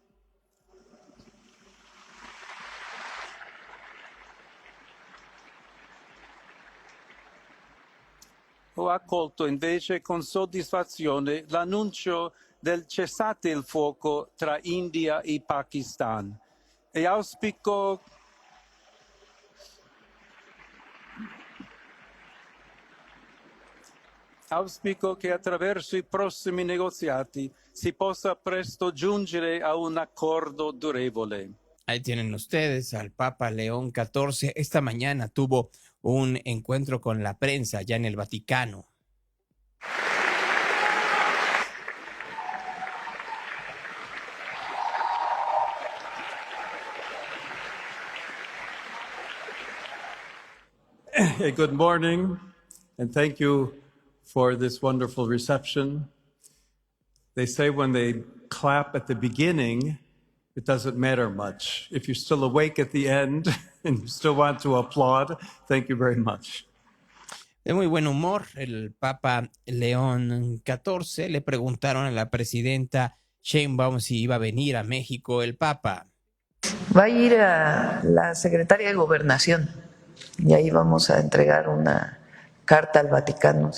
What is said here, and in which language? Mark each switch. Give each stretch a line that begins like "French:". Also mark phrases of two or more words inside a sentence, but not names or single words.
Italian: Ho accolto invece con soddisfazione l'annuncio del cessate il fuoco tra India e Pakistan e auspico che attraverso i prossimi negoziati si possa presto giungere a un accordo durevole.
Spanish: Ahí tienen ustedes al Papa León XIV. Esta mañana tuvo un encuentro con la prensa allá en el Vaticano.
English: Hey, good morning, and thank you for this wonderful reception. They say when they clap at the beginning, it doesn't matter much. If you're still awake at the end and you still want to applaud, thank you very much.
Spanish: De muy buen humor, el Papa León XIV. Le preguntaron a la presidenta Sheinbaum si iba a venir a México el Papa. Va a ir a la secretaria de Gobernación y ahí vamos a entregar una carta al Vaticano.